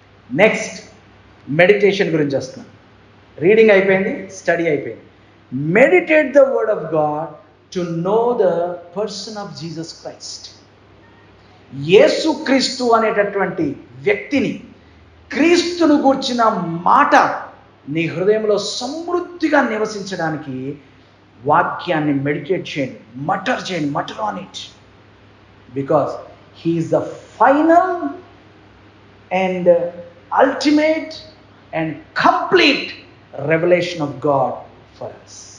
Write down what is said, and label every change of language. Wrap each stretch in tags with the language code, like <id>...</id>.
<te>Next, meditation గురించి వస్తాం. Reading అయిపోయింది, స్టడీ అయిపోయింది.</te> <en>Meditate the word of God to know the person of Jesus Christ.</en> <te>యేసుక్రీస్తు అనేటటువంటి వ్యక్తిని, క్రీస్తును గూర్చిన మాట నీ హృదయంలో సమృద్ధిగా నివసించడానికి వాక్యాన్ని మెడిటేట్ చేయండి,</te> <en>Mutter on it, because he is the final and ultimate and complete revelation of God for us.</en>